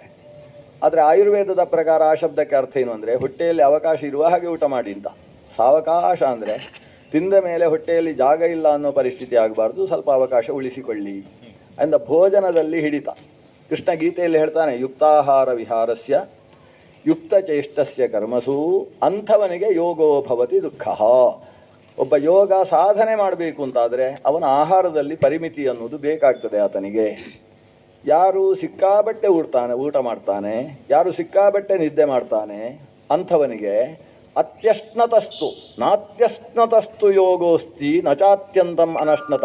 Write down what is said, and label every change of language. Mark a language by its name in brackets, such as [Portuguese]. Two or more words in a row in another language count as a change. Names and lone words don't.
[Kannada] ಆದರೆ ಆಯುರ್ವೇದದ ಪ್ರಕಾರ ಆ ಶಬ್ದಕ್ಕೆ ಅರ್ಥ ಏನು ಅಂದರೆ ಹೊಟ್ಟೆಯಲ್ಲಿ ಅವಕಾಶ ಇರುವ ಹಾಗೆ ಊಟ ಮಾಡಿ ಅಂತ. ಸಾವಕಾಶ ಅಂದರೆ ತಿಂದ ಮೇಲೆ ಹೊಟ್ಟೆಯಲ್ಲಿ ಜಾಗ ಇಲ್ಲ ಅನ್ನೋ ಪರಿಸ್ಥಿತಿ ಆಗಬಾರ್ದು, ಸ್ವಲ್ಪ ಅವಕಾಶ ಉಳಿಸಿಕೊಳ್ಳಿ ಅಂದ. ಭೋಜನದಲ್ಲಿ ಹಿಡಿತ. ಕೃಷ್ಣ ಗೀತೆಯಲ್ಲಿ ಹೇಳ್ತಾನೆ, [Sanskrit] ಯುಕ್ತಾಹಾರ ವಿಹಾರಸ್ಯ ಯುಕ್ತಚೇಷ್ಟಸ್ಯ ಕರ್ಮಸು [Kannada] ಅಂಥವನಿಗೆ [Sanskrit] ಯೋಗೋ ಭವತಿ ದುಃಖ. [Kannada] ಒಬ್ಬ ಯೋಗ ಸಾಧನೆ ಮಾಡಬೇಕು ಅಂತಾದರೆ ಅವನ ಆಹಾರದಲ್ಲಿ ಪರಿಮಿತಿ ಅನ್ನೋದು ಬೇಕಾಗ್ತದೆ ಆತನಿಗೆ. ಯಾರು ಸಿಕ್ಕಾಬಟ್ಟೆ ಊಟ ಮಾಡ್ತಾನೆ, ಯಾರು ಸಿಕ್ಕಾಬಟ್ಟೆ ನಿದ್ದೆ ಮಾಡ್ತಾನೆ, ಅಂಥವನಿಗೆ [Sanskrit] ಅತ್ಯಶ್ನತಸ್ತು ನಾತ್ಯಶ್ನತಸ್ತು ಯೋಗೋಸ್ತಿ ನಚಾತ್ಯಂತಂ ಅನಶ್ನತಃ.